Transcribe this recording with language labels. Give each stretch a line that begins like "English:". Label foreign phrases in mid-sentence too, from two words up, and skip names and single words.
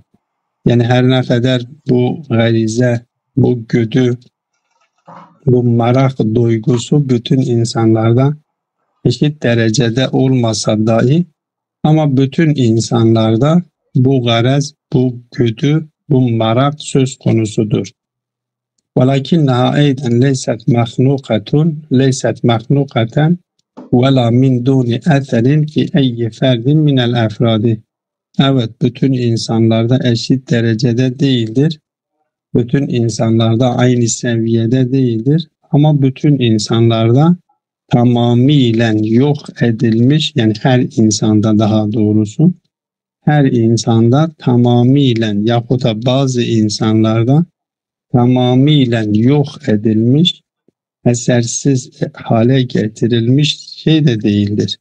Turkish: Yani her ne kadar bu garize, bu güdü, bu merak duygusu bütün insanlarda eşit derecede olmasa dahi ama bütün insanlarda bu garez, bu güdü, bu merak söz konusudur.
Arabic: وَلَكِنَّهَا اَيْدًا لَيْسَتْ مَخْنُقَةً وَلَا مِنْ دُونِ اَثَرٍ فِي اَيِّ فَرْدٍ مِنَ الْاَفْرَادِ.
Turkish: Evet, bütün insanlarda eşit derecede değildir. Bütün insanlarda aynı seviyede değildir. Ama bütün insanlarda tamamilen yok edilmiş, yani her insanda daha doğrusu, her insanda tamamilen yahut da bazı insanlarda tamamilen yok edilmiş, esersiz hale getirilmiş şey de değildir.